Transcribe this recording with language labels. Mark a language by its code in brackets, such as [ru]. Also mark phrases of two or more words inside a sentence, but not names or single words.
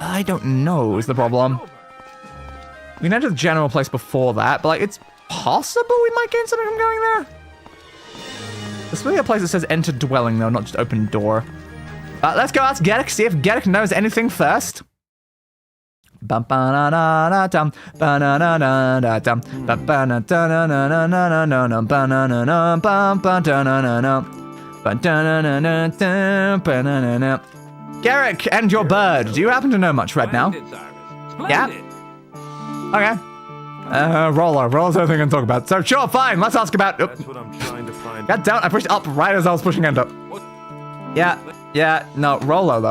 [en] I don't know is the problem. We can enter the general place before that, but like it's possible we might gain something from going there. There's really a place that says enter dwelling though, not just open door. Let's go ask Gerrick, see if Gerrick knows anything first. Bum ba-na-na-na-dum, ba-na-na-na-na-dum, ba-ba-na-da-na-na-na-na-na-na, ba-na-na-na, bum-ba-da-na-na-na, ba-da-na-na-na-dum, ba-na-na-na. Gerrick and your bird, do you happen to know much right now? Yeah? Okay. Roller's the only thing I can talk about. So sure, fine, let's ask about... That's what I'm trying to find. God damn, I pushed up right as I was pushing enter. Yeah, no, Rollo though.